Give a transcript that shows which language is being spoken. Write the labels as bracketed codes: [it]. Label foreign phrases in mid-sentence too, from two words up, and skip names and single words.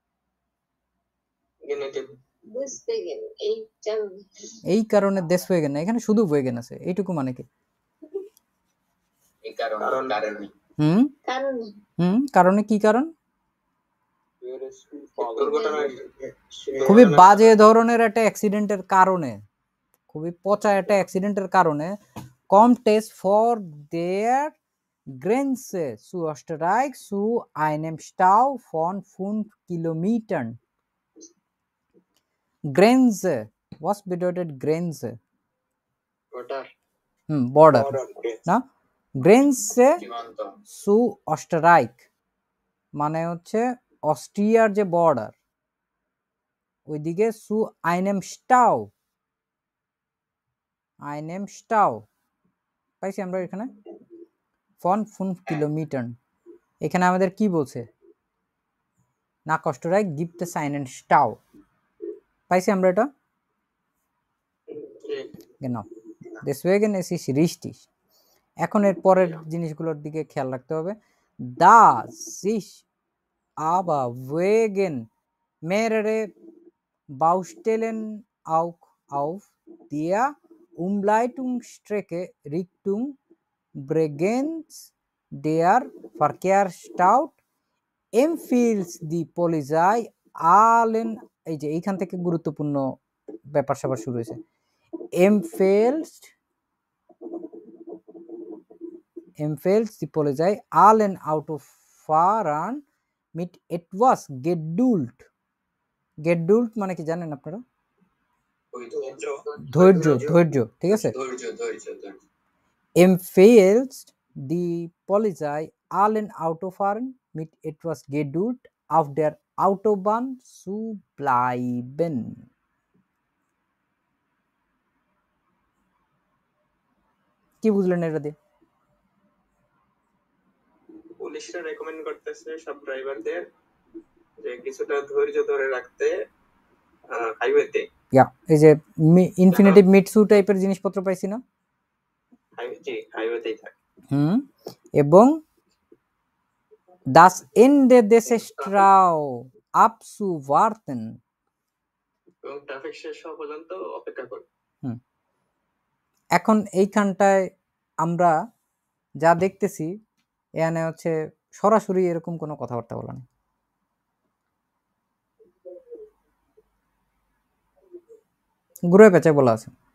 [bn] এই কারণে দেশওয়েগেন না, এখানে শুধু ওয়েগেন আছে, এইটুকু মানে কি? কারণে কি কারণ? খুবই বাজে ধরনের একটা অ্যাক্সিডেন্টের কারণে, খুবই পচা একটা অ্যাক্সিডেন্টের কারণে [de] kommt es vor der Grenze zu Österreich zu einem Stau von 5 Kilometern. Grenze. Was bedeutet Grenze? Border. Na? Grenze zu Österreich. [bn] মানে হচ্ছে অস্ট্রিয়ার যে বর্ডার, ওইদিকে [de] zu einem Stau. einem Stau. [bn] পাইছি আমরা এখানে [de] von 5 Kilometern. [bn] এখানে আমাদের কি বলছে? [de] Nach Österreich gibt es einen Stau. [bn] পাইছি আমরা এটা? [de] Genau. Deswegen es ist richtig. [bn] এখন এর পরের জিনিসগুলোর দিকে খেয়াল রাখতে হবে। [de] Da sich aber wegen mehrere Baustellen auch auf der Umleitungsstrecke Richtung Bregenz der Verkehr staut, empfiehlt die Polizei allen, [bn] এই যে এইখান থেকে গুরুত্বপূর্ণ ব্যাপার স্যাপার শুরু হয়েছে। [de] empfiehlt die Polizei allen Autofahrern mit etwas Geduld. [bn] Geduld মানে কি জানেন আপনারা? ধৈর্য, ধৈর্য, ঠিক আছে। [de] empfiehlt die Polizei allen Autofahrern mit etwas Geduld auf der Autobahn zu bleiben. [bn] কি বুঝলেন এটা দিয়ে? পুলিশরা রেকমেন্ড করতেছে সব ড্রাইভারদের যে কিছুটা ধৈর্য ধরে রাখতে হাইওয়েতে। এই যে ইনফিনিটিভ মিটসু টাইপের জিনিসপত্র পাইছি না? জি, হাইওয়েতেই থাকে। এবং [de] das Ende des Stau abzuwarten. [bn] এবং ট্রাফিক শেষ হওয়া পর্যন্ত অপেক্ষা করবে। এখন এইখানটায় আমরা যা দেখতেছি এখানে হচ্ছে সরাসরি এরকম কোনো কথাবার্তা বলা নেই। ঘুরে পেঁচে বলা আছে।